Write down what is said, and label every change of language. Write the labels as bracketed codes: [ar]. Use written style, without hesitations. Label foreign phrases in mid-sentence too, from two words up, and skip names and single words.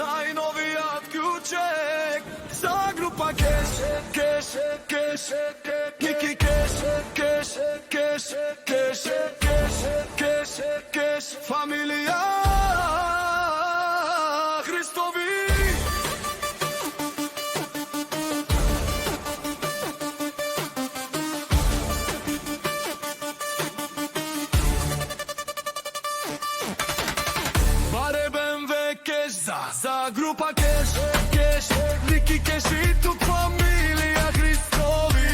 [bg] най-новият ключек за група Кеш, Кеш, Кеш, Ники Кеш, Кеш, Кеш, Кеш, Кеш, Кеш, Кеш, фамилия Христови. За група Кеш, Кеш, Ники Кеш и тук фамилија Христови.